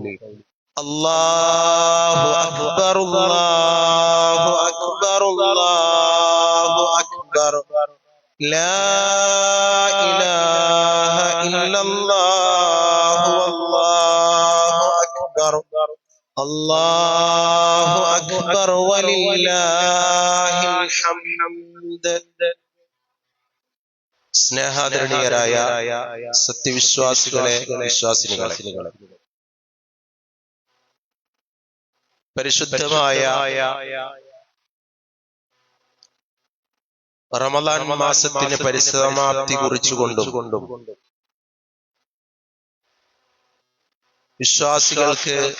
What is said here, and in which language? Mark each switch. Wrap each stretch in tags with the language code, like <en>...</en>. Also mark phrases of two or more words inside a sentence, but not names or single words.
<ar>الله أكبر الله أكبر الله أكبر لا إله إلا الله والله أكبر الله أكبر ولله الحمد.</ar> <ml>സ്നേഹാദരണീയരായ സത്യവിശ്വാസികളെ, വിശ്വാസിനികളെ, പരിശുദ്ധമായ റമദാൻ മാസത്തിന് പരിസമാപ്തി കുറിച്ചുകൊണ്ടും വിശ്വാസികൾക്ക്</ml>